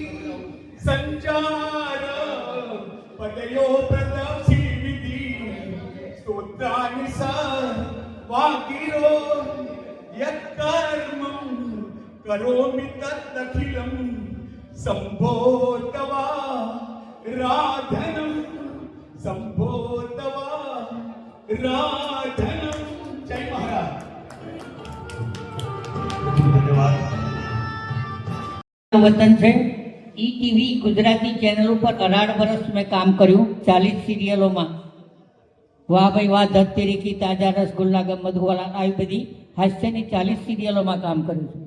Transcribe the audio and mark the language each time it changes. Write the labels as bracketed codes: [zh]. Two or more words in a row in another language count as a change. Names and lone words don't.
[sa] संचार पदयो प्रदक्षिण विधि स्तोत्रानुसार वागिरो यत्कर्मं करोमि तदखिलं शम्भो तवा राधनं शम्भो तवा राधनं. [hi] जय महाराज. [gu] વતન છે. ઈટીવી ગુજરાતી ચેનલ ઉપર 18 વર્ષ મેં કામ કર્યું, 40 સિરિયલોમાં. વાહ ભાઈ વાહ, ધત તેરી કી, તાજા રસગુલ્લા, ગમતવાલા, આવી બધી હાસ્યની 40 સિરિયલોમાં કામ કર્યું છે.